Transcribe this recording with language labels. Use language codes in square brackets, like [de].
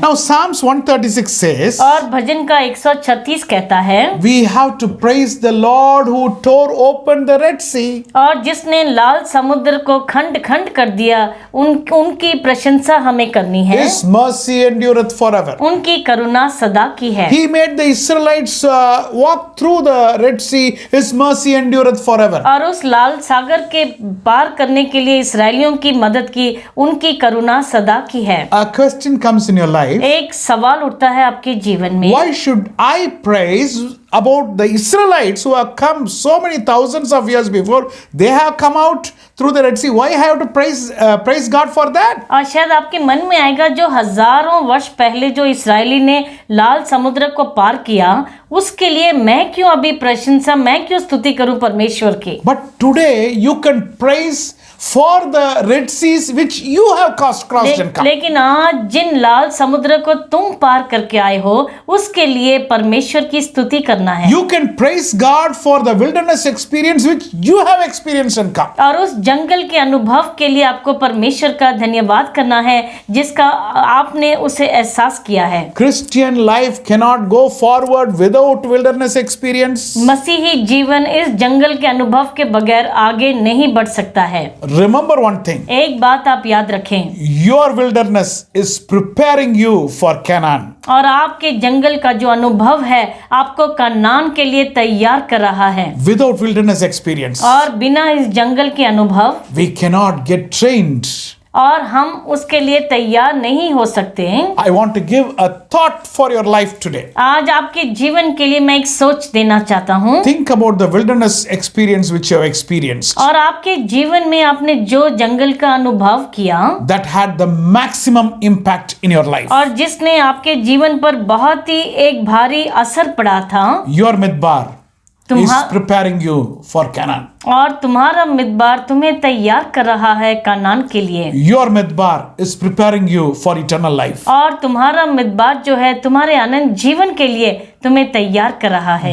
[en] Now Psalms 136 says, [hi] और भजन का 136 कहता है, [en] we have to praise the Lord who tore open the Red Sea. [hi] और जिसने लाल समुद्र को खंड खंड कर दिया, उनकी प्रशंसा हमें करनी है। [en] His mercy endureth forever. [hi] उनकी करुणा सदा की है। [en] He made the Israelites walk through the Red Sea. His mercy endureth forever. [hi] और उस लाल सागर के पार करने के लिए इसराइलियों की मदद की, उनकी करुणा सदा की है। [en] A question comes in your life. [hi] एक सवाल उठता है आपके जीवन में, [en] Why should I praise about the Israelites who have come so many thousands of years before? They have come out through the Red Sea. Why I have to praise God for that? [hi] और शायद आपके मन में आएगा, जो हजारों वर्ष पहले जो इसराइली ने लाल समुद्र को पार किया, उसके लिए मैं क्यों अभी प्रशंसा, मैं क्यों स्तुति करूं परमेश्वर की। [en] But today you can praise for the Red Seas which you have crossed and come. [hi] लेकिन आज जिन लाल समुद्र को तुम पार करके आए हो, उसके लिए परमेश्वर की स्तुति करना है। [en] You can praise God for the wilderness experience which you have experienced and come. [hi] और उस जंगल के अनुभव के लिए आपको परमेश्वर का धन्यवाद करना है, जिसका आपने उसे एहसास किया है। [en] Christian life cannot go forward without wilderness experience. [hi] मसीही जीवन इस जंगल के अनुभव के बगैर आगे नहीं बढ़ सकता है। [en] Remember one thing. [hi] एक बात आप याद रखें, [en] Your wilderness is preparing you for Canaan. [hi] और आपके जंगल का जो अनुभव है आपको कनान के लिए तैयार कर रहा है। [en] Without wilderness experience, [hi] और बिना इस जंगल के अनुभव [en] we cannot get trained. [hi] और हम उसके लिए तैयार नहीं हो सकते। [en] I want to give a thought for your life today. [hi] आज आपके जीवन के लिए मैं एक सोच देना चाहता हूँ। [en] Think about the wilderness experience which you have experienced. [hi] और आपके जीवन में आपने जो जंगल का अनुभव किया, [en] That had the maximum impact in your life. [hi] और जिसने आपके जीवन पर बहुत ही एक भारी असर पड़ा था। [en] Your midbar is preparing you for Canaan. [hi] और तुम्हारा मिदबार तुम्हें तैयार कर रहा है कनान के लिए। [en] Your midbar is preparing you for eternal life. [hi] और तुम्हारा मिदबार जो है तुम्हारे अनंत जीवन के लिए तुम्हें तैयार कर रहा है।